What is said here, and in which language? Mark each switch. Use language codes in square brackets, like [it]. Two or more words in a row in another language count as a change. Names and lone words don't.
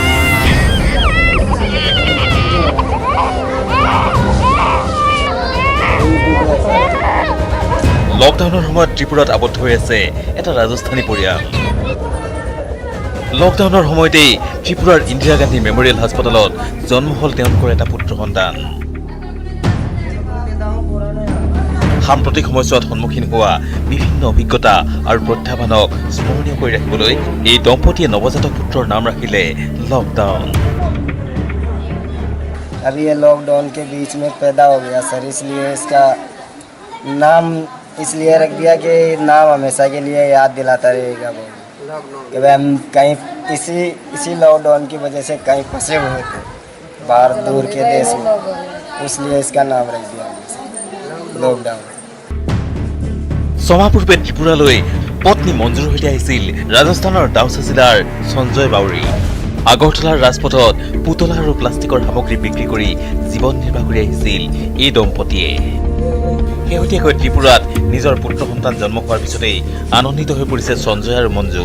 [as] লকডাউনৰ সময়ত ত্ৰিপুৰাত আবদ্ধ হৈ আছে এটা ৰাজস্থানী পৰিয়াল লকডাউনৰ সময়তেই ত্ৰিপুৰাৰ ইন্দিৰা গান্ধী মেমৰিয়েল হাস্পতালত জন্ম হল তেওঁলোকৰ এটা পুত্ৰ সন্তান সাম্প্ৰতিক সময়ছোৱাত সন্মুখীন হোৱা বিভিন্ন অভিজ্ঞতা আৰু প্ৰত্যাহ্বানক স্মৰণীয় কৰি ৰাখিবলৈ এই দম্পতীয়ে নৱজাতক পুত্ৰৰ নাম ৰাখিলে লকডাউন [hi] अभी ये लॉकडाउन के बीच में पैदा हो गया सर इसलिए इसका नाम इसलिए रख दिया कि नाम हमेशा के लिए याद दिलाता रहेगा वो कि भाई हम कहीं इसी लॉकडाउन की वजह से कहीं फंसे हुए थे बाहर दूर के देश में इसलिए इसका नाम रख दिया लॉकडाउन [as] ছমাহ পূৰ্বে ত্ৰিপুৰালৈ পত্নী মঞ্জুৰ সৈতে আহিছিল ৰাজস্থানৰ দাউচা জিলাৰ সঞ্জয় বাউৰী। আগৰতলাৰ ৰাজপথত পুতলা আৰু প্লাষ্টিকৰ সামগ্ৰী বিক্ৰী কৰি জীৱন নিৰ্বাহ কৰি আহিছিল এই দম্পতীয়ে। শেহতীয়াকৈ ত্ৰিপুৰাত নিজৰ পুত্ৰ সন্তান জন্ম হোৱাৰ পিছতেই আনন্দিত হৈ পৰিছে সঞ্জয় আৰু মঞ্জু।